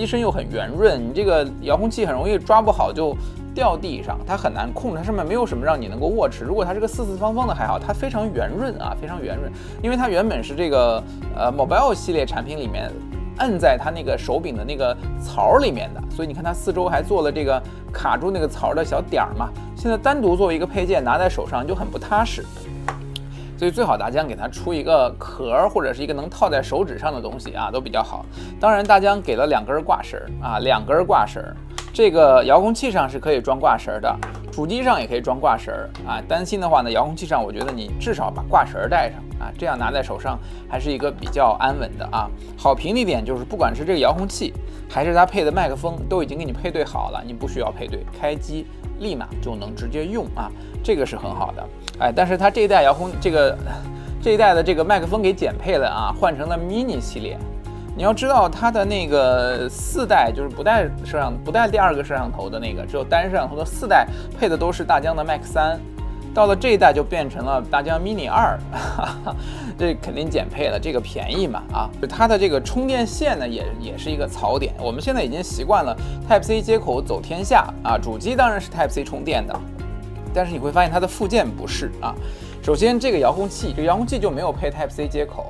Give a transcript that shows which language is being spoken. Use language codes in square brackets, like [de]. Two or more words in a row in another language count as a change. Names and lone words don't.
[zh] 身又很圓潤，你這個遙控器很容易抓不好就掉地上，它很難控制，它上面沒有什麼讓你能夠握持。如果它是個四四方方的還好，它非常圓潤啊，非常圓潤，因為它原本是這個Mobile 系列產品裡面摁在它那個手柄的那個槽裡面的，所以你看它四周還做了這個卡住那個槽的小點兒嘛，現在單獨作為一個配件拿在手上就很不踏實。所以最好大疆給它出一個殼或者是一個能套在手指上的東西啊，都比較好。當然，大疆給了2根掛繩啊，2根掛繩。這個遙控器上是可以裝掛繩的，主機上也可以裝掛繩啊。擔心的話呢，遙控器上我覺得你至少把掛繩帶上啊，這樣拿在手上還是一個比較安穩的啊。好評的一點就是，不管是这個遙控器還是它配的麥克風，都已經給你配對好了，你不需要配對，開機立馬就能直接用啊，這個是很好的。哎，但是它這一代遙控這一代的這個麥克風給減配了啊，換成了 mini 系列。你要知道它的那個4代就是不帶第2個攝像頭的那個，只有单攝像頭的4代配的都是大疆的 Max 3，到了這一代就变成了大疆 Mini 2，這肯定減配了，這個便宜嘛啊。它的這個充電線呢也是一個槽點，我們現在已經習慣了 Type C 接口走天下啊，主機当然是 Type C 充電的，但是你會發現它的附件不是啊。首先这個遙控器就沒有配 Type C 接口。